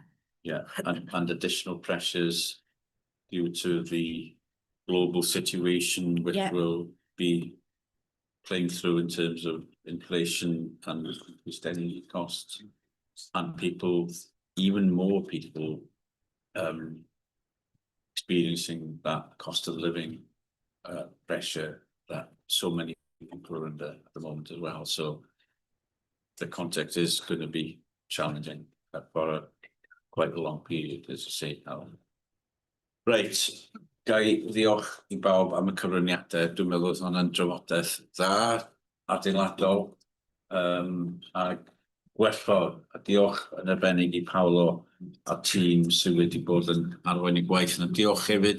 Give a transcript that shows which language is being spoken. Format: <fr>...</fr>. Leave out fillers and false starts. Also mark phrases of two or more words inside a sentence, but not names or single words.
<en>Yeah, and additional pressures due to the global situation, which will be playing through in terms of inflation and increased energy costs, and people, even more people, experiencing that cost of living pressure that so many people are under at the moment as well. So the context is going to be challenging for quite a long period, as I say. Right,</en> <cy>Gai, diolch I bawb am y cyfraniadau. Dwi'n meddwl oedd hwnna'n drafodaeth dda, adeiladol, a gwerthfawr. A diolch yn arbennig I Paolo a tîm sydd wedi bod yn arwain y gwaith yna. Diolch hefyd.</cy>